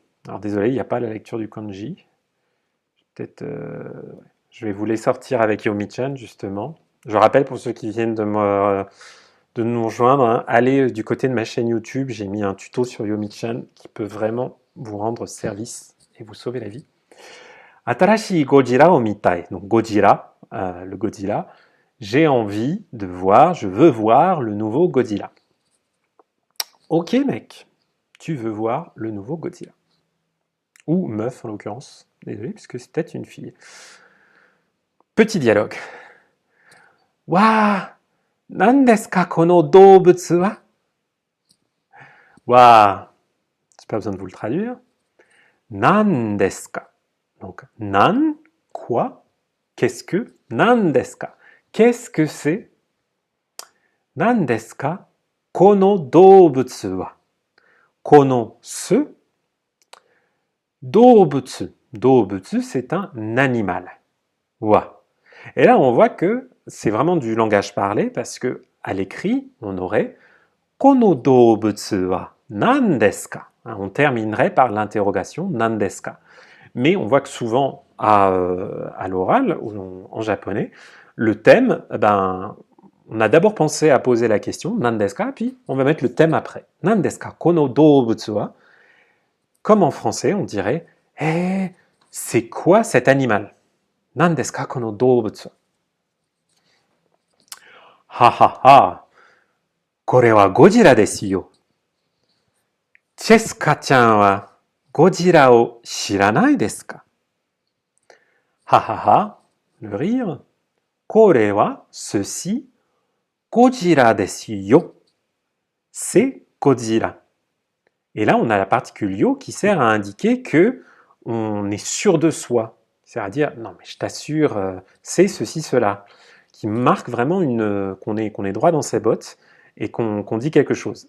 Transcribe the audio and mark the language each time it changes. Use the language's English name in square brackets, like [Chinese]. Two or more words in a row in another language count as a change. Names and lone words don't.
[French] Alors désolé, il n'y a pas la lecture du kanji. Peut-être, je vais vous les sortir avec Yomi-chan justement. Je rappelle pour ceux qui viennent de nous rejoindre, hein, allez du côté de ma chaîne YouTube, j'ai mis un tuto sur Yomi-chan qui peut vraiment vous rendre service et vous sauver la vie. [Japanese] 新しいゴジラを見たい. [French] Donc Godzilla, le Godzilla. J'ai envie de voir, je veux voir le nouveau Godzilla. Ok mec, tu veux voir le nouveau Godzilla. Ou meuf en l'occurrence. Désolé, puisque c'est peut-être une fille. Petit dialogue. [Japanese] わあ、何ですかこの動物は? Wa, [French] j'ai pas besoin de vous le traduire. [Japanese] 何ですか. [French] Donc, nan, quoi? Qu'est-ce que? [Japanese] 何ですか. [French] Qu'est-ce que c'est? [Japanese] 何ですか? この動物は. [French] Kono, ce. Doubutsu. Doubutsu, c'est un animal. Wa. Et là, on voit que c'est vraiment du langage parlé parce que à l'écrit, on aurait [Japanese] この動物は何ですか. [French] On terminerait par l'interrogation [Japanese] 何ですか. [French] Mais on voit que souvent à l'oral ou en japonais, le thème, on a d'abord pensé à poser la question [Japanese] 何ですか, [French] puis on va mettre le thème après. [Japanese] 何ですかこの動物は. [French] Comme en français, on dirait c'est quoi cet animal? [Japanese] 何ですかこの動物? ははは。これはゴジラですよ. チェスカちゃんはゴジラを知らないですか? ははは, [French] le rire. [Japanese] これは, ceci. ゴジラですよ. [French] C'est Godzilla. Et là, on a la particule yo qui sert à indiquer que on est sûr de soi. C'est-à-dire, non mais je t'assure, c'est ceci, cela. Qui marque vraiment qu'on est droit dans ses bottes et qu'on dit quelque chose.